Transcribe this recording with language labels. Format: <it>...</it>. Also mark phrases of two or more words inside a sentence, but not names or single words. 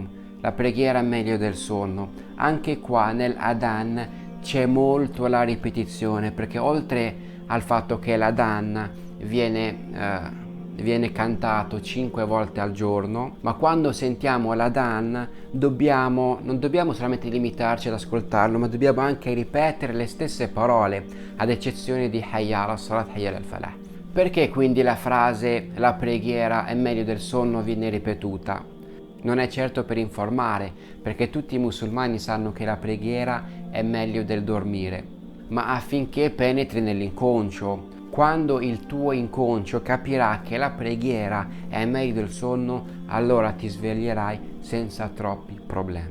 <it>La preghiera è meglio del sonno. Anche qua nel Adhan c'è molto la ripetizione, perché oltre al fatto che l'Adhan viene cantato 5 volte al giorno, ma quando sentiamo l'Adhan non dobbiamo solamente limitarci ad ascoltarlo, ma dobbiamo anche ripetere le stesse parole, ad eccezione di</it> <ar>حي على الصلاة، حي على الفلاح.</ar> <it>Perché quindi la frase la preghiera è meglio del sonno viene ripetuta? Non è certo per informare, perché tutti i musulmani sanno che la preghiera è meglio del dormire, ma affinché penetri nell'inconscio. Quando il tuo inconscio capirà che la preghiera è meglio del sonno, allora ti sveglierai senza troppi problemi.</it>